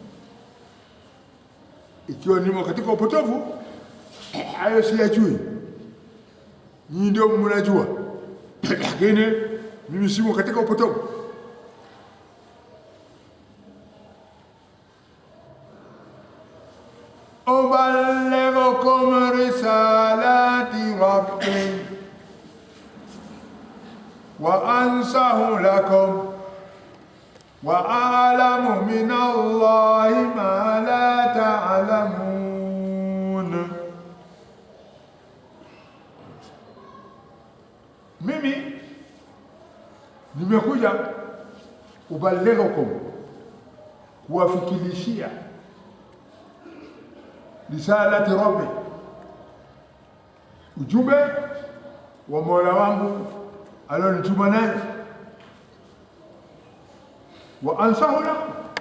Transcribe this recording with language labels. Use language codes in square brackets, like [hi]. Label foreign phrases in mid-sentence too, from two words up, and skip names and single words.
[sw] Ikiwa nimo katika upotovu, hayo siyajui, nyinyi ndio mnajua, lakini mimi simo katika upotovu. [ar] أبلغكم رسالات ربي وأنصح لكم وأعلم من الله ما لا تعلمون. [sw] Mimi nimekuja uballighukum, kuwafikilishia [ar] رسالات ربي, [sw] ujumbe wa Mola wangu alionituma naye, [ar] وأنصح لكم,